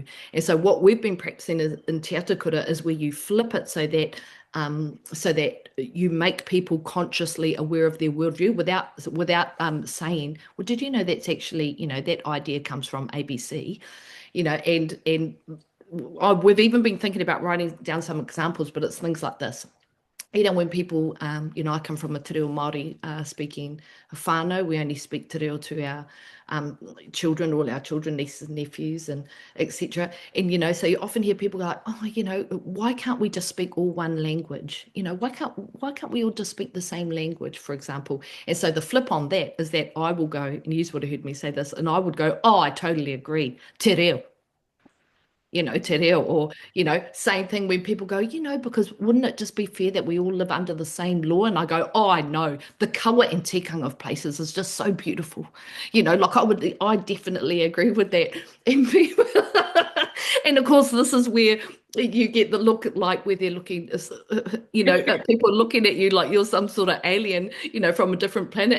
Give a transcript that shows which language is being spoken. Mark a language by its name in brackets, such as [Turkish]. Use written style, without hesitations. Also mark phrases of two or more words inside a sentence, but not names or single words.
[English] And so what we've been practicing in Te Atakura is where you flip it so that you make people consciously aware of their worldview without saying, well, did you know that's actually, you know, that idea comes from ABC, you know, and we've even been thinking about writing down some examples, but it's things like this. You know, when people, you know, I come from a te reo Māori speaking whānau, we only speak te reo to our children, all our children, nieces and nephews, and etc. And, you know, so you often hear people go like, oh, you know, why can't we just speak all one language? You know, why can't we all just speak the same language, for example? And so the flip on that is that I will go, and you would have heard me say this, and I would go, oh, I totally agree, te reo. You know, te reo. Or, you know, same thing when people go, you know, because wouldn't it just be fair that we all live under the same law? And I go, oh, I know, the kawa and tikanga of places is just so beautiful. You know, like I definitely agree with that. And people, and of course, this is where you get the look like where they're looking, you know, people looking at you like you're some sort of alien, you know, from a different planet.